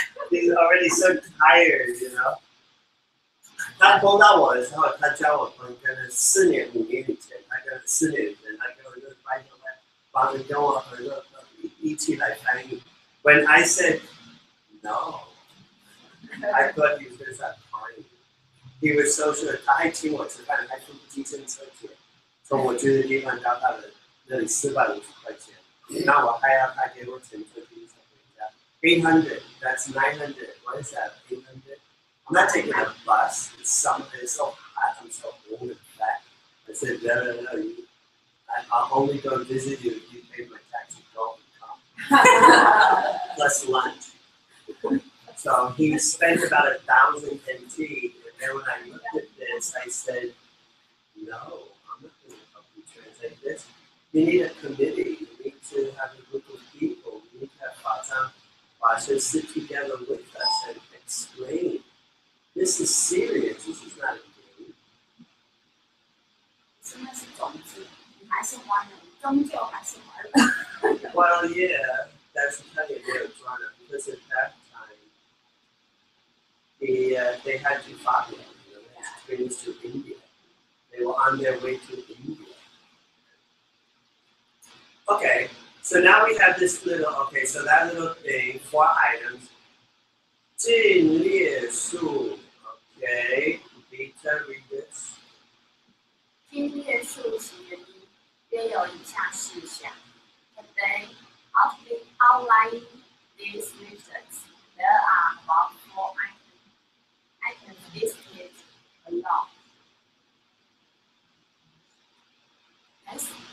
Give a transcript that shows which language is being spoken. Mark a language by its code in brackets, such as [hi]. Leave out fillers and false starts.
[en] He's already so tired, you know. [zh] 他碰到我的时候，他教我可能4年5年以前，他跟4年以前，他跟我就拜托他，帮着跟我合作，一起来翻译。 [en] When I said no, I thought he was going to start crying. He was so sure. [zh] 他还请我吃饭，还付计程车钱，从我住的地方到他的那里450块钱。那我还要他给我乘车停车回家。 [en] 800, that's 900. What is that? 800. I'm not taking a bus. It's so hot. I'm so old and fat. I said, no. I'll only go visit you if you pay my taxi. Go and come. Plus lunch. So he spent about 1,000 NT. And then when I looked at this, I said, no, I'm not going to help you translate this. You need a committee. You need to have a group of people. You need to have Fa-tzang Pasha sit together with us and explain. This is serious. This is not a game. [zh] 真的是种子，你还是华人，终究还是华人。 [en] Well, yeah, that's kind of their drama because at that time, they had to follow, you know, they had to India. They were on their way to India. Okay, so now we have this little, okay, so that little thing, 4 items. [zh] 尽列数 [en] Okay, Vita, read this. [zh] 今列数其原因约有以下事项。 [en] Today, outlining these reasons, there are about 4 items listed below. Yes.